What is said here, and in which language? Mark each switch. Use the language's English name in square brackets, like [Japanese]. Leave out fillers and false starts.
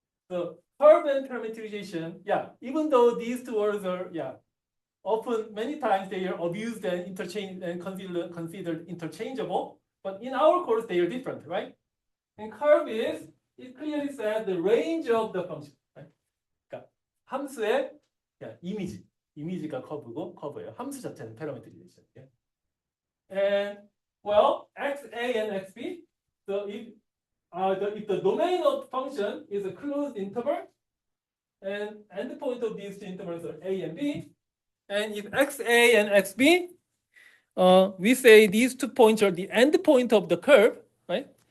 [English] So curve and parametrization, yeah, even though these two words are, yeah, often many times they are abused and interchanged and considered interchangeable, but in our course they are different, right? And curve is it clearly says the range of the function. Right? [Korean] 그러니까 함수의 이미지가 커브고 커브예요. 함수 자체는 parameterization. [English] Okay? And well, xa and xb. So if the domain of function is a closed interval, and endpoint of these two intervals are a and b, and if xa and xb, we say these 2 points are the endpoint of the curve, right?